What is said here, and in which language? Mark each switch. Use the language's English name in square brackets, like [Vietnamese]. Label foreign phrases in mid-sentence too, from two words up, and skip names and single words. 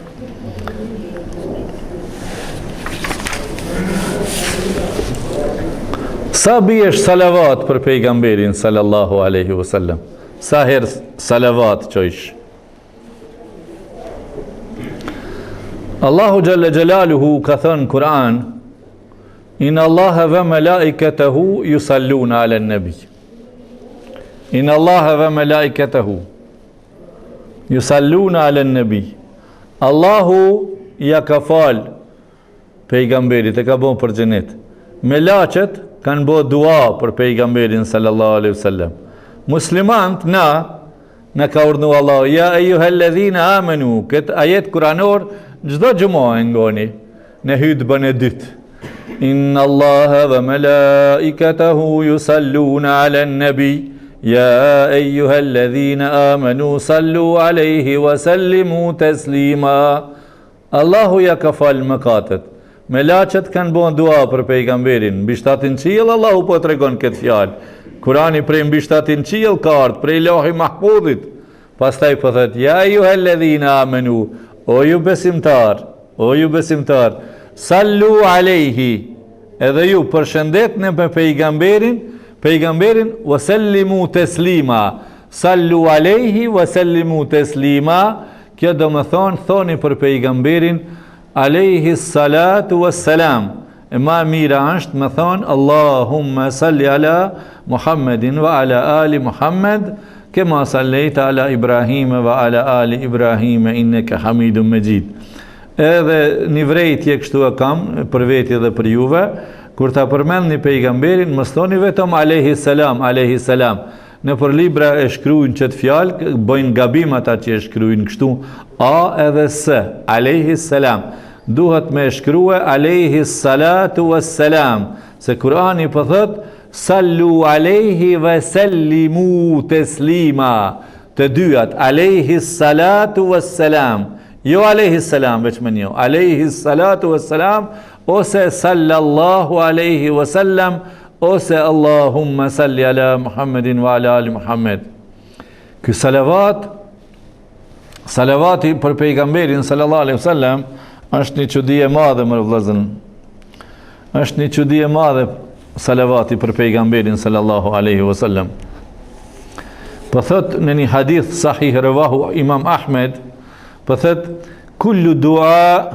[Albanian] Sa biesh salavat për pejgamberin [Arabic] صلى الله عليه وسلم? [Albanian] Sa herë salavat qojsh? [Arabic] الله جل جلاله [Albanian] ka thënë Kur'an, [Arabic] إن الله وملائكته يصلون على النبي. إن الله وملائكته يصلون على النبي. [Albanian] Allahu ja ka fal pejgamberit, e ka bon për xhenet. Melaqet kanë bo dua për pejgamberin [Arabic] صلى الله عليه وسلم. [Albanian] Muslimant na ka urdhëruar Allah, [Arabic] يا أيها الذين آمنوا, [Albanian] këtë ajet kuranor çdo xumë e ngoni në hutbën e dytë. [Arabic] إن الله وملائكته يصلون على النبي يا أيها الذين آمنوا صلوا عليه وسلموا تسليما. [Albanian] Allahu ja ka fal mëkatet. Melaqet kanë bën dua për pejgamberin, mbi 7 qiell Allahu po tregon këtë fjalë. Kurani prej mbi 7 qiell ka ardhur prej Lahi Mahfudhit. Pastaj po thotë [Arabic] يا أيها الذين آمنوا, [Albanian] o ju besimtar, [Arabic] صلوا عليه, [Albanian] edhe ju përshëndetni me pejgamberin [Arabic] وسلموا تسليما. صلوا عليه وسلموا تسليما. [Albanian] Kjo do më thoni për pejgamberin [Arabic] عليه الصلاة والسلام. [Albanian] E ma mira është me thonë [Arabic] اللهم صل على محمد وعلى آل محمد كما صليت على إبراهيم وعلى آل إبراهيم إنك حميد مجيد. [Albanian] Edhe një vrejtje kështu e kam për veti dhe për juve, kur ta përmendni pejgamberin, mos thoni vetëm [Arabic] عليه السلام. [Albanian] Në për libra e shkruajnë çet fjalë, bëjnë gabim ata që e shkruajnë kështu a edhe s, [Arabic] عليه السلام. [Albanian] Duhet me shkrua [Arabic] عليه الصلاة والسلام, [Albanian] se Kurani po thot [Arabic] صلوا عليه وسلموا تسليما. [Albanian] Të dyat [Arabic] عليه الصلاة والسلام. Jo عليه السلام [Albanian] veç me një, [Arabic] عليه الصلاة والسلام ose صلى الله عليه وسلم ose اللهم صل على محمد وعلى آل محمد. [Albanian] Ky salavati për pejgamberin [Arabic] صلى الله عليه وسلم [Albanian] është një çudi e madhe më vëllezër. Është një çudi e madhe salavati për pejgamberin [Arabic] صلى الله عليه وسلم. [Albanian] Po thot në një hadith sahih rawahu Imam Ahmed, po thot [Arabic] كل دعاء,